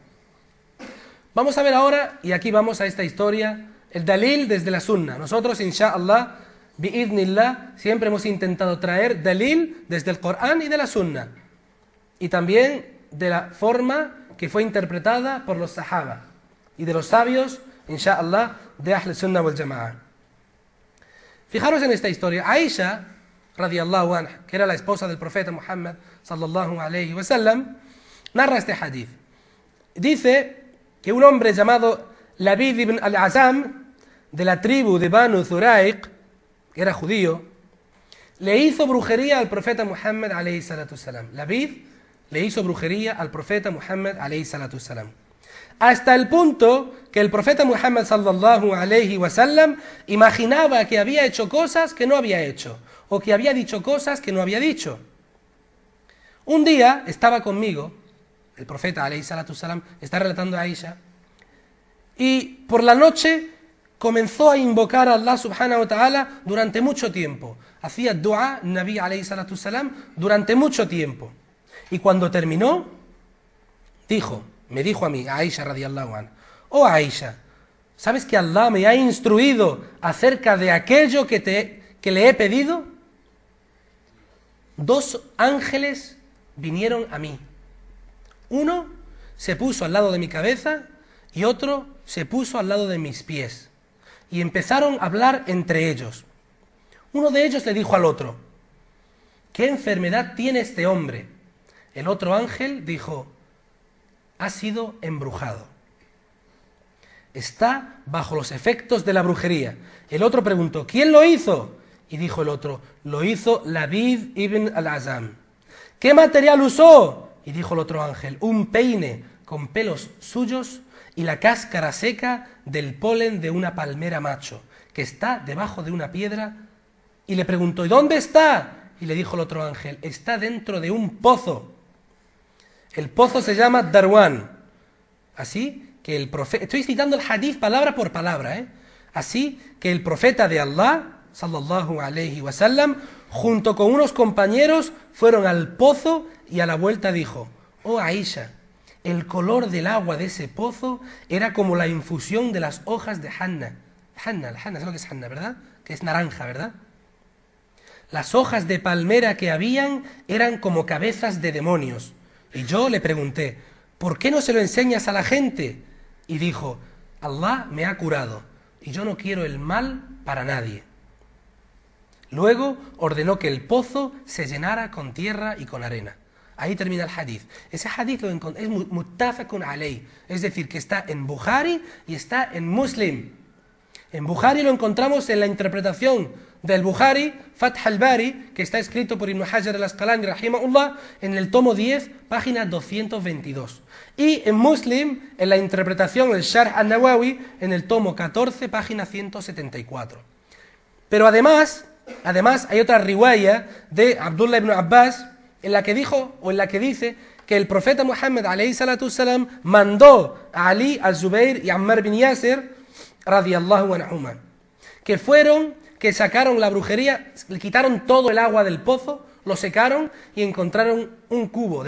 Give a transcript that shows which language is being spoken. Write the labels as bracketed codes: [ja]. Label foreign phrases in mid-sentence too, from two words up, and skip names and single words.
[es] Vamos a ver ahora, y aquí vamos a esta historia, el dalil desde la sunna. Nosotros, [ar] إن شاء الله، بإذن الله, [es] siempre hemos intentado traer dalil desde el Corán y de la sunna, y también de la forma que fue interpretada por los sahaba, y de los sabios, [ar] إن شاء الله, [es] de [ar] أهل السنة والجماعة. [es] Fijaros en esta historia. [ar] Aisha, رضي الله عنها, [es] que era la esposa del profeta Muhammad, [ar] صلى الله عليه وسلم, [es] narra este hadith. Dice que un hombre llamado Labid ibn al-Azam, de la tribu de Banu Zuraiq, que era judío, le hizo brujería al profeta Muhammad [ar] عليه الصلاة والسلام. [es] Labid le hizo brujería al profeta Muhammad [ar] عليه الصلاة والسلام. [es] Hasta el punto que el profeta Muhammad [ar] صلى الله عليه وسلم [es] imaginaba que había hecho cosas que no había hecho, o que había dicho cosas que no había dicho. Un día estaba conmigo, el profeta [ar] عليه الصلاة والسلام [es] está relatando a Aisha, y por la noche comenzó a invocar a Allah [ar] سبحانه وتعالى [es] durante mucho tiempo. [ar] Hacía دعاء، النبي عليه الصلاة والسلام, [es] durante mucho tiempo. Y cuando terminó, me dijo a mí, a Aisha [ar] رضي الله عنها, [es] oh Aisha, ¿sabes que Allah me ha instruido acerca de aquello que le he pedido? 2 ángeles vinieron a mí. Uno se puso al lado de mi cabeza y otro se puso al lado de mis pies. Y empezaron a hablar entre ellos. Uno de ellos le dijo al otro, ¿qué enfermedad tiene este hombre? El otro ángel dijo, ha sido embrujado. Está bajo los efectos de la brujería. El otro preguntó, ¿quién lo hizo? Y dijo el otro, lo hizo Labid ibn al-Azam. ¿Qué material usó? Y dijo el otro ángel, un peine con pelos suyos y la cáscara seca del polen de una palmera macho, que está debajo de una piedra. Y le preguntó, ¿y dónde está? Y le dijo el otro ángel, está dentro de un pozo. El pozo se llama Darwan. Así que el profeta, estoy citando el hadith palabra por palabra, Así que el profeta de Allah, [ar] صلى الله عليه وسلم, [es] junto con unos compañeros, fueron al pozo y a la vuelta dijo, oh Aisha, el color del agua de ese pozo era como la infusión de las hojas de Hanna. Hanna, ¿sabes lo que es Hanna, verdad? Que es naranja, ¿verdad? Las hojas de palmera que habían eran como cabezas de demonios. Y yo le pregunté, ¿por qué no se lo enseñas a la gente? Y dijo, Allah me ha curado y yo no quiero el mal para nadie. Luego ordenó que el pozo se llenara con tierra y con arena. Ahí termina el hadith. Ese hadith es [ar] متفق عليه, [es] es decir, que está en Bukhari y está en Muslim. En Bukhari lo encontramos en la interpretación del Bukhari, Fath al-Bari, que está escrito por Ibn Hajar al-Asqalani, rahimahullah, en el tomo 10, página 222. Y en Muslim, en la interpretación, el Sharh al-Nawawi, en el tomo 14, página 174. Pero además hay otra riwaya de Abdullah ibn Abbas, en la que dice que el profeta Muhammad [ar] عليه الصلاة والسلام [es] mandó a Ali, al-Zubayr y Ammar bin Yasir [ar] رضي الله عنهما, [es] que sacaron la brujería, le quitaron todo el agua del pozo, lo secaron y encontraron un cubo.